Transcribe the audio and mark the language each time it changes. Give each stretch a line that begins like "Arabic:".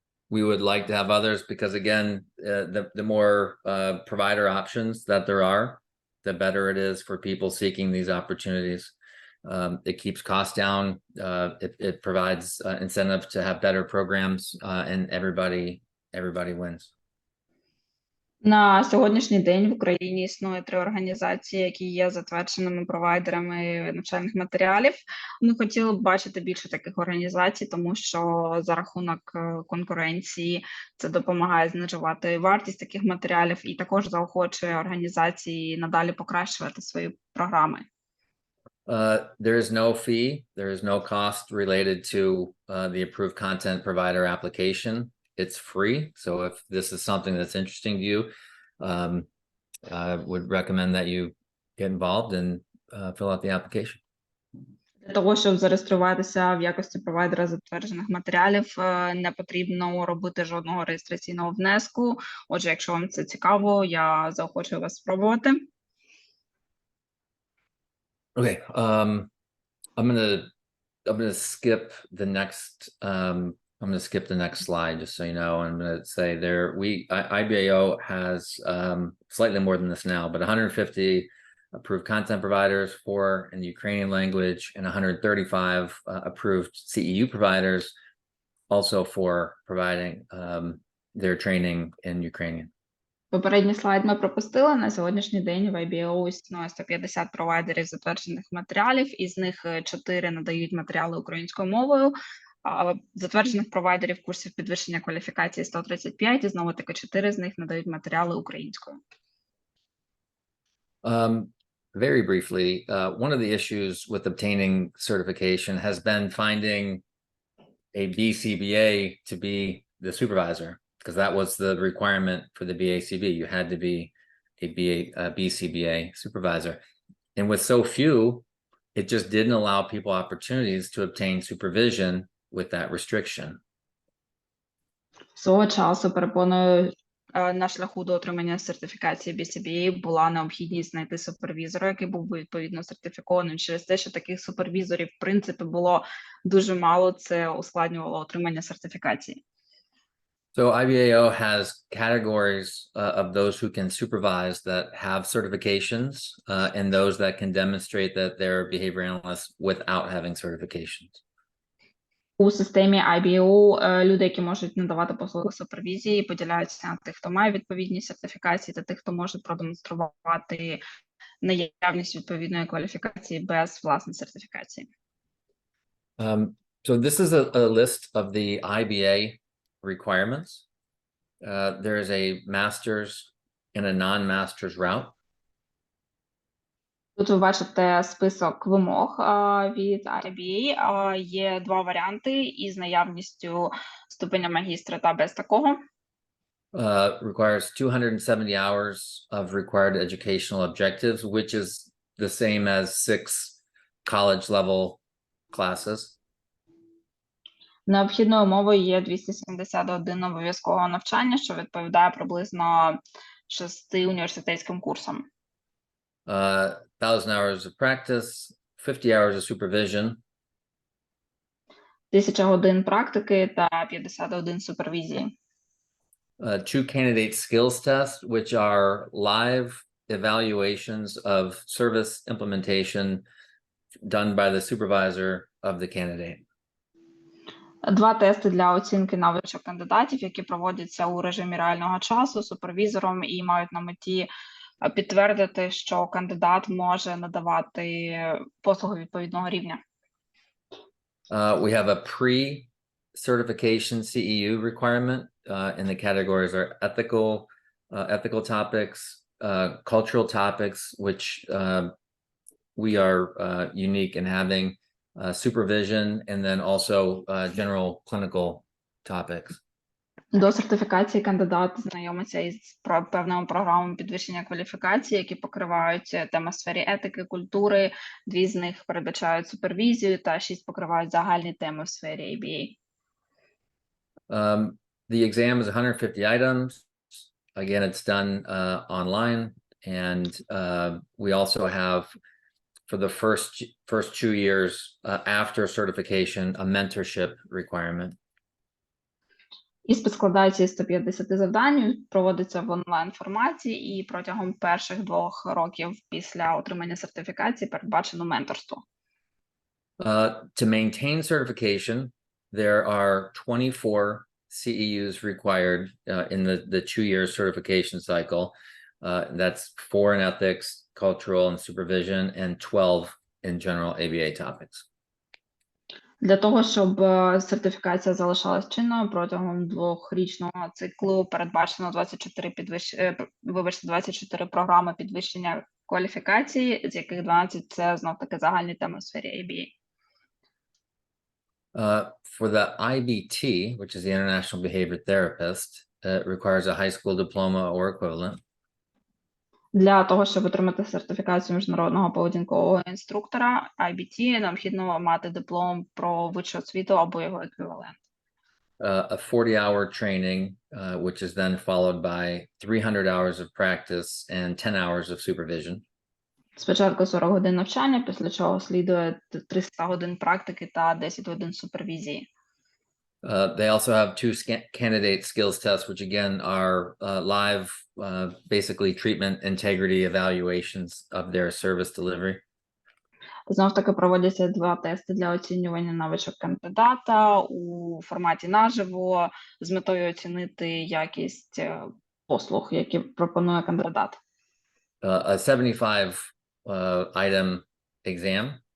English: We would like to have others because, again, the more provider options that there are, the better it is for people seeking these opportunities. It keeps costs down. It provides incentive to have better programs, and everybody wins.
Ukrainian: На сьогоднішній день в Україні існує 3 організації, які є затвердженими провайдерами навчальних матеріалів. Ми хотіли б бачити більше таких організацій, тому що за рахунок конкуренції це допомагає знижувати вартість таких матеріалів і також заохочує організації надалі покращувати свої програми.
English: There is no fee, there is no cost related to the approved content provider application. It's free. So if this is something that's interesting to you, I would recommend that you get involved and fill out the application.
Ukrainian: Для того, щоб зареєструватися в якості провайдера затверджених матеріалів, не потрібно робити жодного реєстраційного внеску. Отже, якщо вам це цікаво, я заохочую вас спробувати.
English: Okay, I'm gonna skip the next I'm going to skip the next slide just so you know. I'm going to say IBAO has slightly more than this now, but 150 approved content providers, 4 in the Ukrainian language, and 135 approved CEU providers, also for providing their training in Ukrainian.
Ukrainian: Попередній слайд ми пропустили. На сьогоднішній день в IBAO існує 150 провайдерів затверджених матеріалів, із них 4 надають матеріали українською мовою, затверджених провайдерів курсів підвищення кваліфікації 135, і знову таки 4 з них надають матеріали українською.
English: Very briefly, one of the issues with obtaining certification has been finding a BCBA to be the supervisor, because that was the requirement for the BACB. You had to be a BCBA supervisor. And with so few, it just didn't allow people opportunities to obtain supervision with that restriction.
Ukrainian: Свого часу перепоною на шляху до отримання сертифікації BCBA була необхідність знайти супервізора, який був би відповідно сертифікованим. Через те, що таких супервізорів, в принципі, було дуже мало, це ускладнювало отримання сертифікації.
English: So IBAO has categories of those who can supervise that have certifications and those that can demonstrate that they're behavior analysts without having certifications.
Ukrainian: У системі IBAO люди, які можуть надавати послуги супервізії, поділяються на тих, хто має відповідні сертифікації, та тих, хто може продемонструвати наявність відповідної кваліфікації без власної сертифікації.
English: So this is a list of the IBA requirements. There is a master's and a non-master's route.
Ukrainian: Тут ви бачите список вимог від IBA. Є два варіанти із наявністю ступеня магістра та без такого.
English: Requires 270 hours of required educational objectives, which is the same as 6 college level classes.
Ukrainian: Необхідною умовою є 271 обов'язкового навчання, що відповідає приблизно 6 університетським курсам.
English: 1,000 hours of practice, 50 hours of supervision.
Ukrainian: 1000 годин практики та 51 супервізії.
English: 2 candidate skills tests, which are live evaluations of service implementation done by the supervisor of the candidate.
Ukrainian: 2 тести для оцінки навичок кандидатів, які проводяться у режимі реального часу супервізором і мають на меті підтвердити, що кандидат може надавати послуги відповідного рівня.
English: We have a pre-certification CEU requirement, and the categories are ethical topics, cultural topics, which we are unique in having, supervision, and then also general clinical topics.
Ukrainian: До сертифікації кандидат знайомиться із певними програмами підвищення кваліфікації, які покривають теми в сфері етики, культури, 2 з них передбачають супервізію та 6 покривають загальні теми в сфері ABA.
English: The exam is 150 items. Again, it's done online, and we also have, for the first 2 years after certification, a mentorship requirement.
Ukrainian: Іспит складається із 150 завдань, проводиться в онлайн-форматі і протягом перших 2 років після отримання сертифікації передбачено менторство.
English: To maintain certification, there are 24 CEUs required in the 2-year certification cycle. That's 4 in ethics, cultural, and supervision, and 12 in general ABA topics.
Ukrainian: Для того, щоб сертифікація залишалась чинною протягом 2-річного циклу, передбачено 24 програми підвищення кваліфікації, з яких 12 – це знов-таки загальні теми в сфері ABA.
English: For the IBT, which is the International Behavior Therapist, it requires a high school diploma or equivalent.
Ukrainian: Для того, щоб отримати сертифікацію міжнародного поведінкового інструктора IBT, необхідно мати диплом про вищу освіту або його еквівалент.
English: A 40-hour training, which is then followed by 300 hours of practice and 10 hours of supervision.
Ukrainian: Спочатку 40 годин навчання, після чого слідує 300 годин практики та 10 годин супервізії.
English: They also have 2 candidate skills tests, which again are live, basically treatment integrity evaluations of their service delivery.
Ukrainian: Знов таки проводяться 2 тести для оцінювання навичок кандидата у форматі наживо з метою оцінити якість послуг, які пропонує кандидат.
English: A 75 item exam.